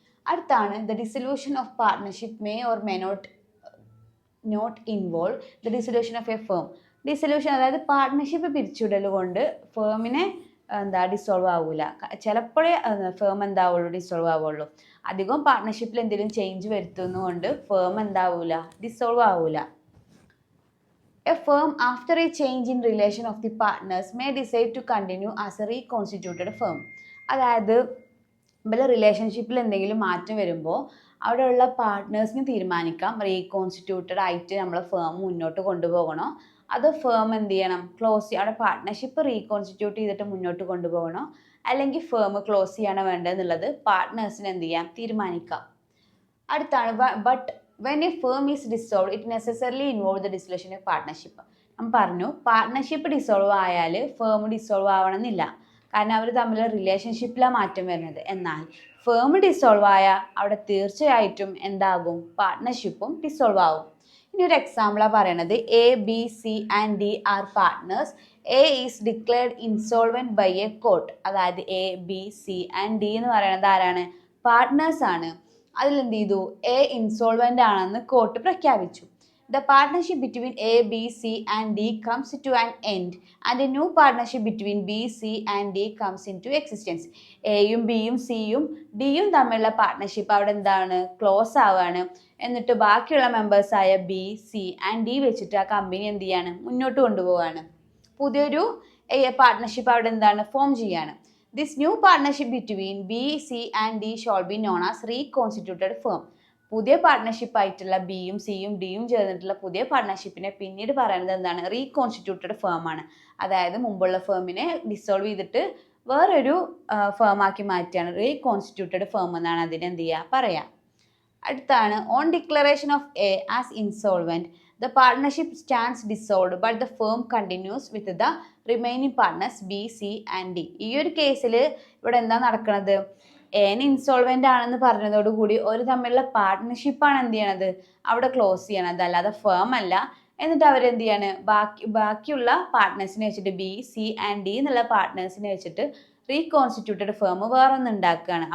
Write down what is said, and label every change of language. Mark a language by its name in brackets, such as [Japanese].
[English] അടുത്താണ് the dissolution of partnership may or may not involve the dissolution of a firm. [Malayalam] Dissolution അതായത് partnership പിരിച്ചുവിടൽ കൊണ്ട് ഫേമിനെ dissolve ആവില്ല. ചിലപ്പോഴേ firm എന്താവുള്ളൂ, dissolve ആവുള്ളൂ. അധികം പാർട്ട്ണർഷിപ്പിൽ എന്തെങ്കിലും ചേഞ്ച് വരുത്തുന്നതുകൊണ്ട് ഫേം എന്താവില്ല, ഡിസോൾവ് ആവില്ല. [English] A firm, after a change in relation of the partners, may decide to continue as a reconstituted firm. [Malayalam] അതായത് ഇവിടെ റിലേഷൻഷിപ്പിൽ എന്തെങ്കിലും മാറ്റം വരുമ്പോൾ അവിടെയുള്ള പാർട്ട്നേഴ്സിന് തീരുമാനിക്കാം റീകോൺസ്റ്റിറ്റ്യൂട്ടഡ് ആയിട്ട് നമ്മൾ ഫേം മുന്നോട്ട് കൊണ്ടുപോകണോ, അതോ ഫേം എന്ത് ചെയ്യണം, ക്ലോസ് ചെയ്യണം, അവിടെ പാർട്ട്ണർഷിപ്പ് റീകോൺസ്റ്റിറ്റ്യൂട്ട് ചെയ്തിട്ട് മുന്നോട്ട് കൊണ്ടുപോകണോ, അല്ലെങ്കിൽ ഫേം ക്ലോസ് ചെയ്യണോ വേണ്ടതെന്നുള്ളത് പാർട്ട്നേഴ്സിന് എന്ത് ചെയ്യാം, തീരുമാനിക്കാം. [English] അടുത്താണ് but when a firm is dissolved, it necessarily involves the dissolution of partnership. [Malayalam] നമ്മൾ പറഞ്ഞു പാർട്ട്ണർഷിപ്പ് ഡിസോൾവ് ആയാൽ ഫേം ഡിസോൾവ് ആവണമെന്നില്ല, കാരണം അവർ തമ്മിലുള്ള റിലേഷൻഷിപ്പിലാണ് മാറ്റം വരുന്നത്. എന്നാൽ ഫേം ഡിസോൾവ് ആയാൽ അവിടെ തീർച്ചയായിട്ടും എന്താകും, പാർട്ട്ണർഷിപ്പും ഡിസോൾവ് ആവും. ഇനി ഒരു എക്സാമ്പിളാണ് പറയണത്. [English] ABC and D are partners. A is declared insolvent by a court. [Malayalam] അതായത് ABC and D എന്ന് പറയുന്നത് ആരാണ്, പാർട്ട്നേഴ്സ് ആണ്. അതിലെന്ത് ചെയ്തു, A ഇൻസോൾവെന്റ് ആണെന്ന് കോർട്ട് പ്രഖ്യാപിച്ചു. [English] The partnership between ABC and D comes to an end and a new partnership between BC and D comes into existence. [Malayalam] എയും ബിയും സിയും ഡിയും തമ്മിലുള്ള പാർട്ട്ണർഷിപ്പ് അവിടെ എന്താണ്, ക്ലോസ് ആവുകയാണ്. എന്നിട്ട് ബാക്കിയുള്ള മെമ്പേഴ്സായ BC and D വെച്ചിട്ട് ആ കമ്പനി എന്ത് ചെയ്യാണ്, മുന്നോട്ട് കൊണ്ടുപോവുകയാണ്. പുതിയൊരു പാർട്ട്ണർഷിപ്പ് അവിടെ എന്താണ്, ഫോം ചെയ്യാണ്. [English] This new partnership between B, C and D shall be known as reconstituted firm. [Malayalam] പുതിയ പാർട്ട്ണർഷിപ്പ് ആയിട്ടുള്ള ബിയും സിയും ഡിയും ചേർന്നിട്ടുള്ള പുതിയ പാർട്ട്ണർഷിപ്പിനെ പിന്നീട് പറയുന്നത് എന്താണ്, റീകോൺസ്റ്റിറ്റ്യൂട്ടഡ് ഫേം ആണ്. അതായത് മുമ്പുള്ള ഫേമിനെ ഡിസോൾവ് ചെയ്തിട്ട് വേറൊരു ഫേമാക്കി മാറ്റിയാണ് റീകോൺസ്റ്റിറ്റ്യൂട്ടഡ് ഫേം എന്നാണ് അതിനെ എന്ത് ചെയ്യുക, പറയാം. [English] അടുത്താണ് on declaration of a as insolvent the partnership stands dissolved but the firm continues with the remaining partners B, C and D. [Malayalam] ഈ ഒരു കേസിൽ ഇവിടെ എന്താ നടക്കുന്നത്, എന് ഇൻസോൾവെന്റ് ആണെന്ന് പറഞ്ഞതോടുകൂടി ഒരു തമ്മിലുള്ള പാർട്ട്ണർഷിപ്പാണ് എന്ത് ചെയ്യണത്, അവിടെ ക്ലോസ് ചെയ്യണത്, അല്ലാതെ ഫേം അല്ല. എന്നിട്ട് അവരെന്ത് ചെയ്യാണ്, ബാക്കിയുള്ള പാർട്ട്നേഴ്സിനെ വെച്ചിട്ട് B, C and D എന്നുള്ള പാർട്ട്നേഴ്സിനെ വെച്ചിട്ട് റീകോൺസ്റ്റിറ്റ്യൂട്ടഡ് ഫേം വേറൊന്നും ഉണ്ടാക്കുകയാണ്.